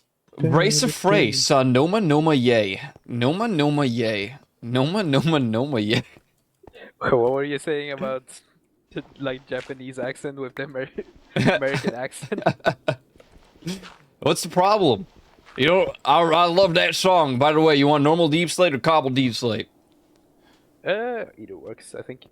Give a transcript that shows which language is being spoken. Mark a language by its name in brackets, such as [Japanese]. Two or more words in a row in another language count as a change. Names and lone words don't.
[English] Brace of Frey, sa Noma Noma Yay. Noma Noma Yay. Noma Noma Noma Yay. What were you saying about like Japanese accent with the American accent? What's the problem? You know, I love that song. By the way, you want normal deep slate or cobble deep slate? Either works, I think.